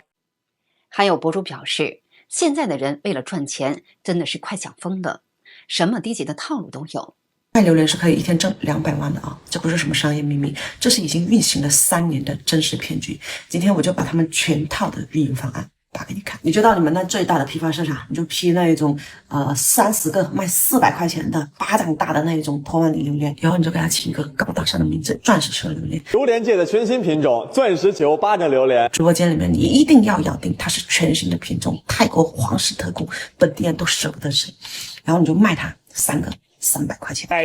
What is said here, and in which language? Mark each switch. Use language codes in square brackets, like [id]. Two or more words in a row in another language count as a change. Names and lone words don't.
[zh] 還有博主表示，現在的人為了賺錢，真的是快想瘋了，什麼低級的套路都有。賣榴蓮是可以一天掙200萬的啊，這不是什麼商業秘密，這是已經運行了3年的真實騙局。今天我就把他們全套的運營方案打給你看。你就到你們那最大的批發市場，你就批那一種30個賣400塊錢的巴掌大的那一種托曼尼榴蓮，然後你就給它起一個高大上的名字，鑽石球榴蓮。榴蓮界的全新品種鑽石球巴掌榴蓮。直播間裡面你一定要咬定它是全新的品種，泰國皇室特供，本地人都捨不得吃，然後你就賣它3個300塊錢。